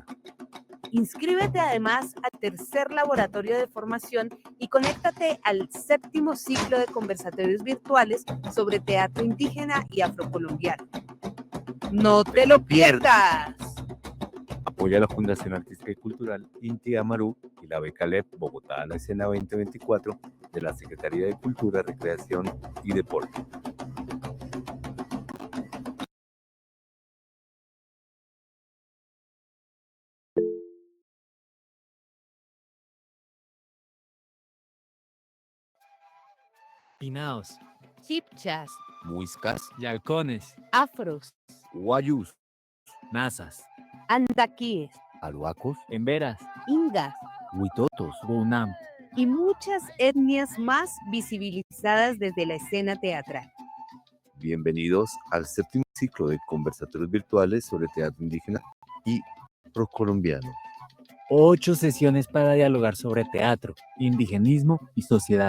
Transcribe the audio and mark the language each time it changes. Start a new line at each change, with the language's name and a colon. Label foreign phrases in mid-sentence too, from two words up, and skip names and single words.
Spanish: Inscríbete además al tercer laboratorio de formación y conéctate al séptimo ciclo de conversatorios virtuales sobre teatro indígena y afrocolombiano. ¡No te lo pierdas! Apoya la Fundación Artística y Cultural Inti Amaru y la beca LEP Bogotá a la Escena 2024 de la Secretaría de Cultura, Recreación y Deporte. Pinaos, Chipchas, Muiscas, Yalcones, afros, Guayús, Nazas, andaquíes, Aruacos, Emberas, ingas Huitotos, Bounam, y muchas etnias más visibilizadas desde la escena teatral. Bienvenidos al séptimo ciclo de conversatorios virtuales sobre teatro indígena y afrocolombiano. 8 sesiones para dialogar sobre teatro, indigenismo y sociedad.